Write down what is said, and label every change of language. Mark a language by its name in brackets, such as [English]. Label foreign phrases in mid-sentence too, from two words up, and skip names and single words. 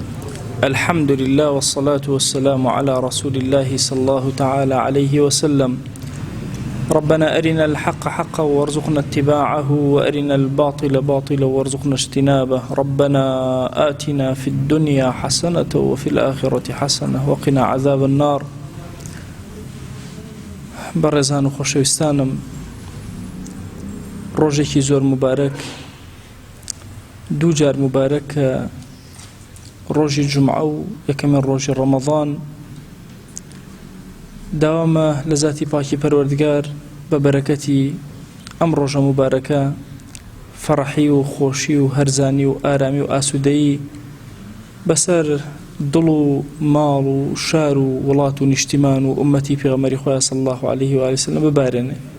[Arabic] الحمد لله والصلاة والسلام على رسول الله صلى الله تعالى عليه وسلم. ربنا أرنا الحق حقا وارزقنا اتباعه وأرنا الباطل باطلا وارزقنا اجتنابه. ربنا آتنا في الدنيا حسنة وفي الآخرة حسنة وقنا عذاب النار. [Central Kurdish] بەڕێزان و خۆشەویستانم، ڕۆژێکی زۆر مبارەک، دوو جار مبارەک، ڕۆژی جومعە و یەکەمین ڕۆژی ڕەمەضان، داوامە لە زاتی پاکی پەروەردگار بە بەرەکەتی ئەم ڕۆژە مبارەکە فەڕەحی و خۆشی و هەرزانی و ئارامی و ئاسوودەیی بەسەر دڵ و ماڵ و شار و وڵات و نیشتیمان و ئومەتی پێغەمبەری خۆی [Arabic] صلی الله عليه و آله وسلم [Central Kurdish] ببارێنێ.